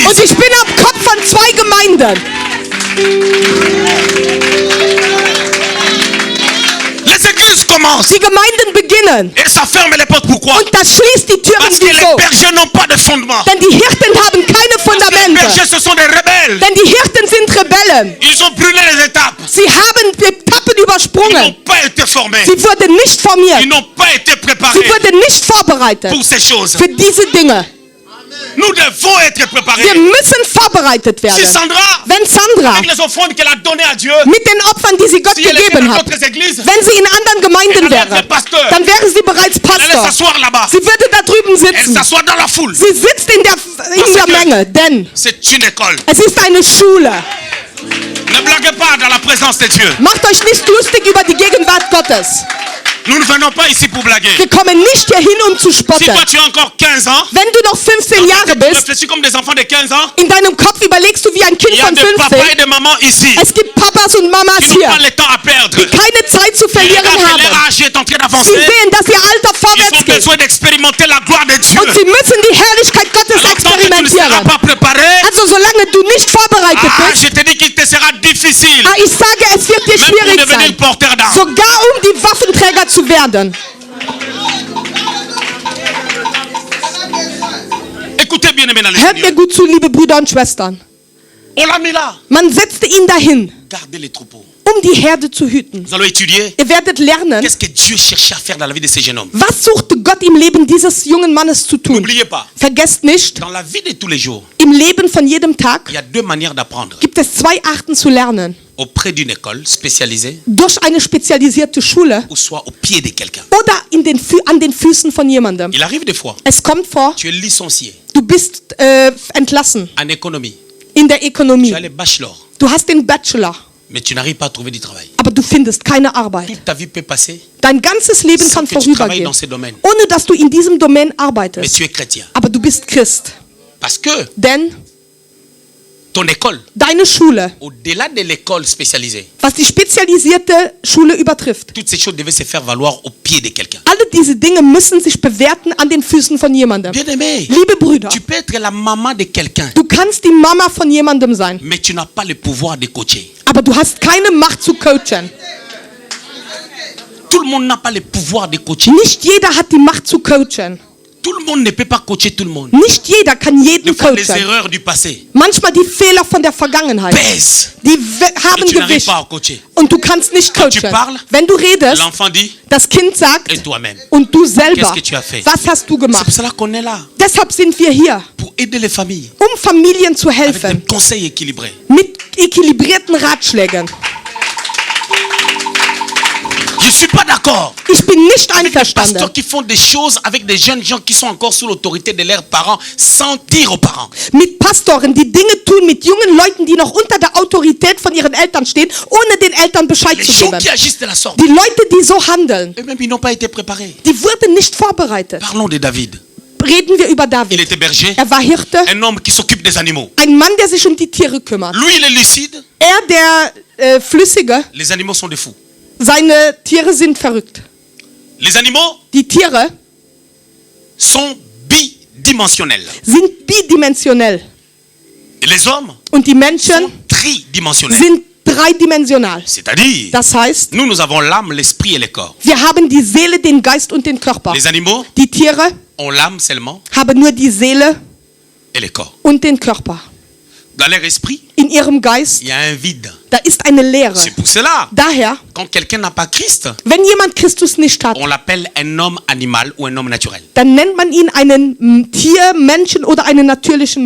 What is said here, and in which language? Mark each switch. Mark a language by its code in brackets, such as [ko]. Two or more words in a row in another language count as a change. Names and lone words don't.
[de] Und ich bin am Kopf von 2 Gemeinden. [fr] Les églises commencent. [de] Die Gemeinden beginnen. [fr] Et ça ferme les portes. Pourquoi? [de] Und das schließt die Türen. [fr] Parce que les [de] Wieso? [fr] bergers n'ont pas de fondement. [de] Denn die Hirten haben keine [fr] Les [de] Fundamente. [fr] bergers, ce sont des rebelles. [de] Denn die Hirten sind Rebellen. [fr] Ils ont brûlé les étapes. [de] Sie haben Etappen [fr] Ils n'ont [de] übersprungen. [fr] pas été formés. [de] Sie wurden nicht formiert. [fr] Ils n'ont pas été préparés [de] Sie wurden nicht vorbereitet [fr] pour ces choses. [de] für diese Dinge. [fr] Nous devons être [de] Wir [fr] préparés. [de] müssen vorbereitet [fr] Si [de] werden. [fr] Sandra, [de] Wenn Sandra [fr] avec les offrandes qu'elle a données à Dieu, [de] mit den Opfern, die sie Gott [fr] si elle était [de] gegeben [fr] dans [de] hat, [fr] d'autres églises, [de] wenn sie in anderen Gemeinden [fr] Elle allait [de] wäre, [fr] être pasteur. [de] dann wäre sie bereits [fr] elle allait [de] Pastor. [fr] s'asseoir là-bas. [de] Sie würde da drüben [fr] Elle [de] sitzen. [fr] s'assoit dans la foule. [de] Sie sitzt in der [fr] que- [de] Menge, denn [fr] C'est une école. [de] es ist eine Schule. [fr] Ne blaguez pas dans la présence de Dieu. [de] Macht euch nicht lustig über die Gegenwart Gottes. [fr] Nous ne venons pas ici pour blaguer. [de] Wir kommen nicht hierhin, um zu [fr] Si [de] spotten. [fr] toi tu as encore 15 ans, [de] Wenn du noch 15 Jahre [fr] tu [de] bist, [fr] réfléchis comme des enfants de 15 ans, [de] in deinem Kopf überlegst du wie ein Kind [fr] il y a [de] von [fr] des papas et [de] 15. [fr] des mamans ici [de] Es gibt Papas und Mamas [fr] qui n'ont [de] hier, [fr] pas le temps à perdre. [de] die keine Zeit zu [fr] Ils [de] verlieren [fr] regardent que leur [de] haben. [fr] âge est en train [de] Sie [fr] d'avancer. [de] sehen, dass ihr Alter [fr] Ils [de] vorwärts [fr] ont [de] geht. [fr] besoin d'expérimenter la gloire de Dieu. [de] Und sie müssen die Herrlichkeit Gottes [fr] Alors tant que tu ne seras [de] experimentieren. [fr] pas préparé, [de] Also solange du nicht vorbereitet bist, [fr] je te dis qu'il te sera difficile. [de] ich sage, es wird dir [fr] Même pour [de] schwierig [fr] devenir [de] sein, [fr] porteur d'armes. [de] sogar um die Waffenträger zu werden. [fr] Écoutez bien aimé dans le [de] Hört mir [fr] Seigneur. [de] gut zu, liebe Brüder und Schwestern. [fr] On l'a mis là. [de] Man setzte ihn dahin, [fr] Gardez les troupeaux. [de] um die Herde zu hüten. [fr] Nous allons étudier [de] Ihr werdet lernen, [fr] qu'est-ce que Dieu cherchait à faire dans la vie de ces jeunes hommes. [de] was suchte Gott im Leben dieses jungen Mannes zu tun. [fr] N'oubliez pas, [de] Vergesst nicht, [fr] dans la vie de tous les jours, [de] im Leben von jedem Tag [fr] il y a deux manières d'apprendre. [de] gibt es 2 Arten zu lernen. [fr] Auprès d'une école spécialisée [de] Durch eine spezialisierte Schule [fr] ou soit au pied de quelqu'un. [de] oder an den Füßen von jemandem. [fr] Il arrive des fois, [de] Es kommt vor, [fr] tu es licencié [de] du bist entlassen [fr] en économie. [de] in der [fr] Tu [de] Ökonomie. [fr] as le bachelor, [de] Du hast den Bachelor, [fr] mais tu n'arrives pas à trouver du travail. [de] aber du findest keine Arbeit. [fr] Toute ta vie peut passer [de] Dein ganzes Leben [fr] sans [de] kann [fr] que tu travailles [de] vorübergehen, [fr] dans ces domaines. [de] ohne dass du in diesem Domain [fr] Mais [de] arbeitest. [fr] tu es chrétien. [de] Aber du bist Christ. [fr] Parce que [de] Denn [fr] ton école, [de] deine Schule, [fr] au-delà de l'école spécialisée, [de] was die spezialisierte Schule übertrifft, [fr] toutes ces choses devaient se faire valoir au pied de quelqu'un. [de] alle diese Dinge müssen sich bewerten an den Füßen von jemandem. [fr] Bien aimé, [de] Liebe Brüder, [fr] tu peux être la maman de quelqu'un, [de] du kannst die Mama von jemandem sein, [fr] mais tu n'as pas le pouvoir de coacher. [de] aber du hast keine Macht zu coachen. [fr] Tout le monde n'a pas le pouvoir de coacher. [de] Nicht jeder hat die Macht zu coachen. [fr] Tout le monde ne peut pas coacher tout le monde. [de] Nicht jeder kann [fr] Des [de] jeden [fr] fois, les [de] coachen. [fr] erreurs du passé [de] Manchmal die Fehler von der Vergangenheit, [fr] pèsent [de] die [fr] et [de] haben [fr] tu n'arrives [de] Gewicht [fr] pas à coacher. [de] und du kannst nicht [fr] Quand tu [de] coachen. [fr] parles, [de] Wenn du redest, [fr] L'enfant dit, [de] das Kind sagt [fr] et toi-même. [de] und du selber, [fr] Qu'est-ce que tu as fait? [de] was hast du [fr] C'est [de] gemacht? [fr] pour cela qu'on est là, [de] Deshalb sind wir hier, [fr] pour aider les familles, [de] um Familien zu [fr] avec des [de] helfen, [fr] conseils équilibrés. [de] mit équilibrierten Ratschlägen. [fr] Je ne suis pas d'accord [de] Ich bin nicht [fr] avec des [de] einverstanden [fr] pasteurs qui font des choses avec des jeunes gens qui sont encore sous l'autorité de leurs parents, sans dire aux parents. [de] mit Pastoren, die Dinge tun, mit jungen Leuten, die noch unter der Autorität von ihren Eltern stehen, ohne den Eltern Bescheid [fr] Les [de] zu [fr] gens [de] geben. [fr] qui agissent de la sorte, [de] Die Leute, die so handeln, [fr] eux-mêmes, ils n'ont pas été préparés. [de] die wurden nicht vorbereitet. [fr] Parlons de David. [de] Reden wir über [fr] Il [de] David. [fr] était berger, [de] Er war Hirte, [fr] un homme qui s'occupe des animaux. [de] ein Mann, der sich um die Tiere kümmert. [fr] Lui, il est lucide, [de] Er, der Flüssige, [fr] les animaux sont des fous. [de] seine Tiere sind verrückt. [fr] Les animaux [de] Die Tiere [fr] sont bidimensionnels. [de] sind bidimensionell [fr] Et les hommes [de] und die [fr] sont [de] Menschen [fr] tridimensionnels. [de] sind dreidimensional. [fr] C'est-à-dire, [de] Das heißt, [fr] nous avons l'âme, l'esprit et le corps. [de] wir haben die Seele, den Geist und den Körper. [fr] Les animaux [de] Die Tiere [fr] ont l'âme seulement [de] haben nur die Seele [fr] et le corps. [de] und den Körper. [fr] Dans leur esprit, [de] In ihrem Geist [fr] il y a un vide. [de] Da ist eine Leere. [fr] C'est pour cela, [de] Daher, [fr] quand quelqu'un n'a pas Christ, [de] wenn jemand Christus nicht hat, [fr] on l'appelle un homme animal ou un homme naturel. [de] dann nennt man ihn einen Tier, Menschen oder einen natürlichen